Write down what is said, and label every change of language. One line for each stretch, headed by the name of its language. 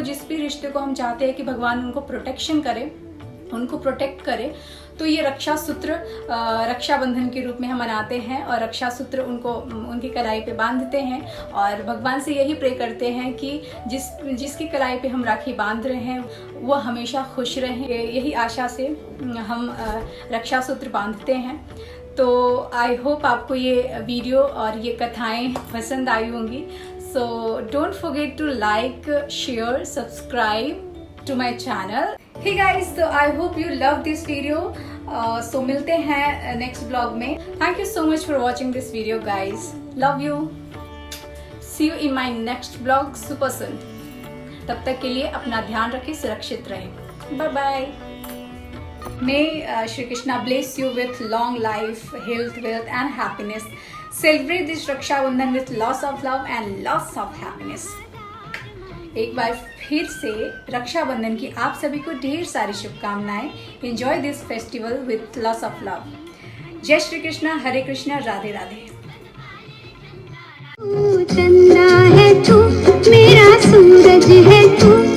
Hindi: जिस भी रिश्ते को हम चाहते हैं कि भगवान उनको प्रोटेक्शन करे, उनको प्रोटेक्ट करे, तो ये रक्षा सूत्र रक्षाबंधन के रूप में हम मनाते हैं और रक्षा सूत्र उनको उनकी कलाई पे बांधते हैं और भगवान से यही प्रे करते हैं कि जिसकी कलाई पे हम राखी बांध रहे हैं वो हमेशा खुश रहें। यही आशा से हम रक्षा सूत्र बांधते हैं। तो
English: I hope
Hindi: आपको ये वीडियो और ये कथाएं पसंद आई होंगी।
English: So don't forget to like, share, subscribe to my channel. Hey guys, so I hope you love this video.
Hindi: So मिलते हैं नेक्स्ट ब्लॉग में।
English: Thank you so much for watching this video guys. Love you. See you in my next vlog super soon.
Hindi: तब तक के लिए अपना ध्यान रखें, सुरक्षित रहें।
English: Bye bye. May Shri Krishna bless you with long life, health, wealth and happiness. Celebrate this Raksha Bandhan with lots of love and lots of happiness.
Hindi: एक बार फिर से रक्षाबंधन की आप सभी को ढेर सारी शुभकामनाएं।
English: Enjoy this festival with lots of love.
Hindi: जय श्री कृष्णा, हरे कृष्णा, राधे राधे। चंदा है तू, मेरा सूरज है तू।